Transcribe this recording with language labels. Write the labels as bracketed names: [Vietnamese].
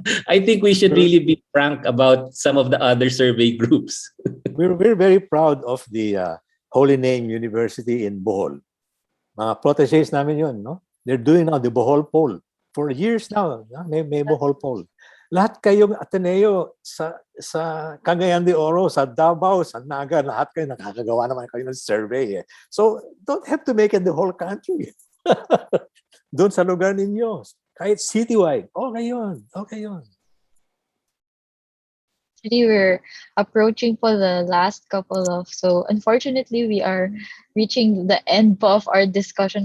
[English] I think we should really be frank about some of the other survey groups. We're very proud of the Holy Name University in Bohol. [Filipino] Mga proteges namin yun, [English] no? They're doing now the Bohol poll. For years now, may Bohol poll. [Filipino] Lahat kayong Ateneo sa Cagayan de Oro, sa Davao, sa Naga, lahat kayo nakakagawa naman kayo ng survey. [English] So don't have to make it the whole country. [Filipino] Doon sa lugar ninyo, kahit citywide, okay yun. [English] Actually, we're approaching for the last so unfortunately, we are reaching the end po of our discussion.